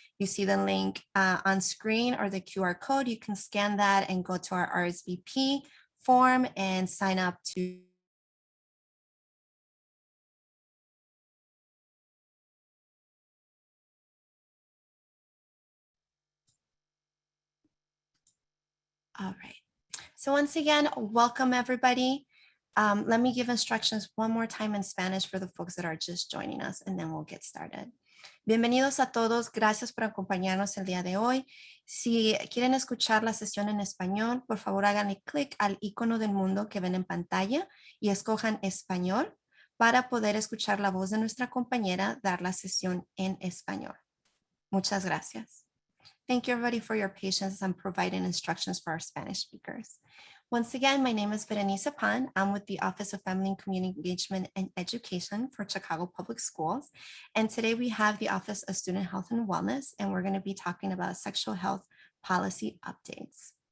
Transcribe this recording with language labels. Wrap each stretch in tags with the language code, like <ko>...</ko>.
<en>You see the link on screen or the QR code. You can scan that and go to our RSVP form and sign up to All right. So once again, welcome everybody. Let me give instructions one more time in Spanish for the folks that are just joining us, and then we'll get started.</en> <es>Bienvenidos a todos. Gracias por acompañarnos el día de hoy. Si quieren escuchar la sesión en español, por favor háganle clic al icono del mundo que ven en pantalla y escojan español para poder escuchar la voz de nuestra compañera dar la sesión en español. Muchas gracias.</es> <en>Thank you everybody for your patience as I'm providing instructions for our Spanish speakers. Once again, my name is Berenice Pan. I'm with the Office of Family and Community Engagement and Education for Chicago Public Schools. And today we have the Office of Student Health and Wellness, and we're going to be talking about sexual health policy updates.</en>